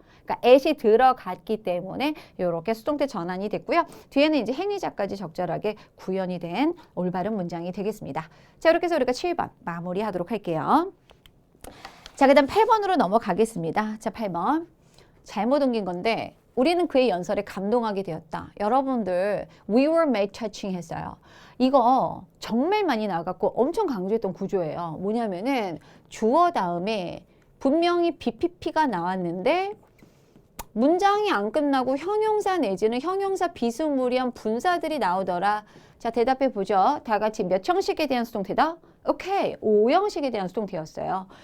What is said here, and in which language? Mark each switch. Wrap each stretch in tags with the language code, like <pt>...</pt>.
<ko>그러니까 at이 들어갔기 때문에 이렇게 수동태 전환이 됐고요. 뒤에는 이제 행위자까지 적절하게 구현이 된 올바른 문장이 되겠습니다. 자, 이렇게 해서 우리가 7번 마무리하도록 할게요. 자, 그 다음 8번으로 넘어가겠습니다. 자, 8번. 잘못 옮긴 건데 우리는 그의 연설에 감동하게 되었다.</ko> <en>여러분들 we were made touching</en> <ko>했어요. 이거 정말 많이 나갔고 엄청 강조했던 구조예요. 뭐냐면은 주어 다음에 분명히 BPP가 나왔는데 문장이 안 끝나고 형용사 내지는 형용사 비스무리한 분사들이 나오더라. 자, 대답해 보죠. 다 같이 몇 형식에 대한 수동태다? 오케이, 5형식에 대한 수동태였어요.</ko>